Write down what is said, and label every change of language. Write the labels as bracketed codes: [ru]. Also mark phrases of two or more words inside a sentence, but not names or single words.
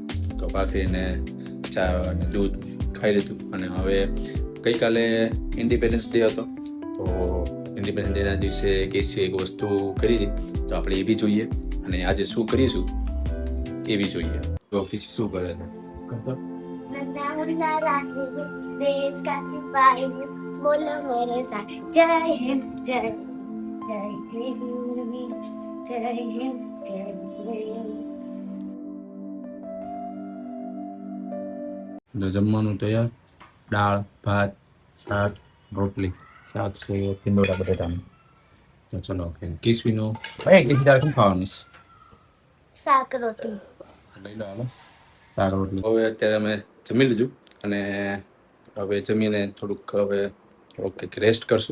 [gu] તો ભાખરી અને ચા અને દૂધ ખાઈ લીધું. અને હવે ગઈકાલે ઇન્ડિપેન્ડન્સ ડે હતો તો ઇન્ડિપેન્ડન્સ ડેના દિવસે કેસીએ એક વસ્તુ કરી હતી તો આપણે એ બી જોઈએ અને આજે શું કરીશું એ બી જોઈએ. તો કેસી શું કરે છે? [hi] देश का सिपाही बोलो मेरे साथ जय हिंद जय जय हिंद जय हिंद जय हिंद. [gu] જમવાનું તૈયાર, દાળ ભાત શાક રોટલી. શાક છે ટીંડોળા બટેટાનું. તો ચલો કિસવીનું કિસવી તારે શું ખાવાનું? શાક રોટલી. લઈ લો હાલો શાક રોટલી. હવે અત્યારે અમે જમી લીધું અને હવે જમીને થોડુંક રેસ્ટ કરશું.